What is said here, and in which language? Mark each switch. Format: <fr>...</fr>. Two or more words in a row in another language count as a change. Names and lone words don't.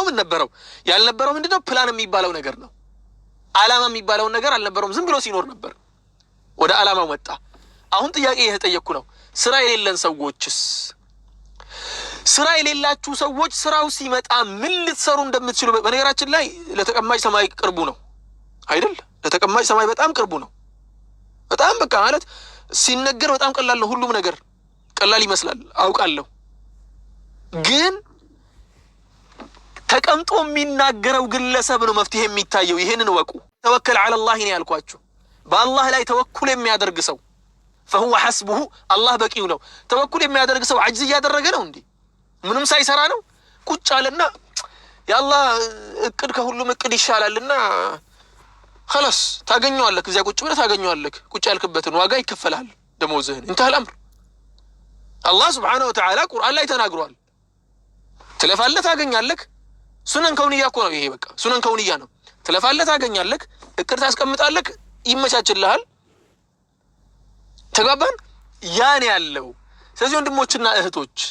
<am>ምን ነበረው ያልነበረው ምንድነው ፕላን የሚባለው ነገር ነው ዓላማ የሚባለው ነገር አልነበረውም ዝም ብሎ ሲኖር ነበር ወደ ዓላማው መጣ አሁን ጥያቄ እየተጠየቅኩ ነው ስራ የሌለን ሰዎችስ ስራ የሌላችሁ ሰዎች ስራው ሲመጣ ምን ልትሰሩ እንደምትችሉ በነገራችን ላይ ለተቀማጭ ሰማይ ቅርቡ ነው አይደል ለተቀማጭ ሰማይ በጣም ቅርቡ ነው በጣም በቃ ማለት ሲነገር በጣም ቀላል ነው ሁሉም ነገር ቀላል ይመስላል አውቃለሁ ግን ተቀምጦ የሚናገረው ግለሰብ ነው መፍትሄ የሚታየው ይሄንን ወቁ</am> <ar>توكل على الله</ar> <am>ነው ያልኳችሁ በአላህ ላይ ተወኩል የሚያደርግ ሰው</am> <ar>فهو حسبه</ar> <am>الله በቂው ነው ተወኩል የሚያደርግ ሰው አጅዝ ያደረገ ነው እንዴ ምንም ሳይሰራ ነው ቁጭ አለና ያላህ እቅድ ከሁሉም እቅድ ይሻላልና خلاص ታገኘዋለህ እዚያ ቁጭ ብለህ ታገኘዋለህ ቁጭ ያልክበትን ዋጋ ይከፈላል ደሞዝህን</am> <ar>انتهى الامر الله سبحانه وتعالى</ar> <am>ቁርአን ላይ ተናግሯል ትለፋለህ ታገኛለህ</am> <ar>سنن كونية</ar> <am>እኮ ነው ይሄ በቃ</am> <ar>سنن كونية</ar> <am>ነው ትለፋለህ ታገኛለህ እቅድ ታስቀምጣለህ ይመቻችልሃል ተጋባን ያን ያለው ስለዚህ ወንድሞችና እህቶች</am>